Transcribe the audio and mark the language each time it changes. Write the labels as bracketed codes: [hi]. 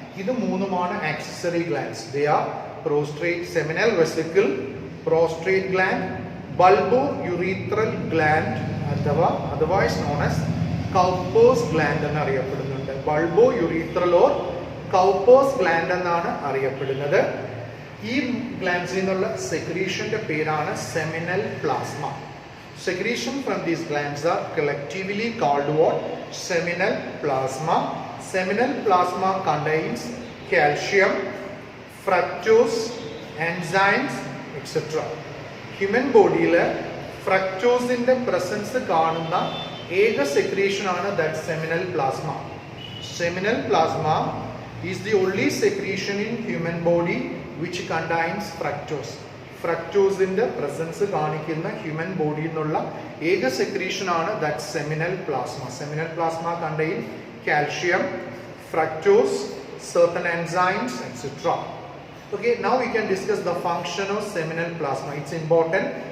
[en] ഇത് 3 accessory glands. They are prostate seminal vesicle, prostate gland, bulbourethral gland അഥവാ otherwise known as Cowper's gland [ml] എന്ന് അറിയപ്പെടുന്നുണ്ട്. ബൾബോ urethral or കൗക്കോസ് gland എന്നാണ് അറിയപ്പെടുന്നത്. ഈ ഗ്ലാൻഡ്സിൽ നിന്നുള്ള സെക്രീഷന്റെ പേരാണ് seminal plasma. [en] Secretion from these glands are collectively called what? Seminal plasma. Seminal plasma contains calcium, fructose, enzymes, etc. Human body le fructose in the presence [ml] കാണുന്ന ഏക [en] secretion ആണ് that seminal plasma. Seminal plasma is the only secretion in human body which contains fructose. [ml] ഫ്രക്ടോസിന്റെ presence കാണിക്കുന്ന human ബോഡിയിൽ നിന്നുള്ള ഏക secretion ആണ് that seminal plasma. [en] Seminal plasma contain calcium, fructose, certain enzymes, etc. Okay, now we can discuss the function of seminal plasma. It's important.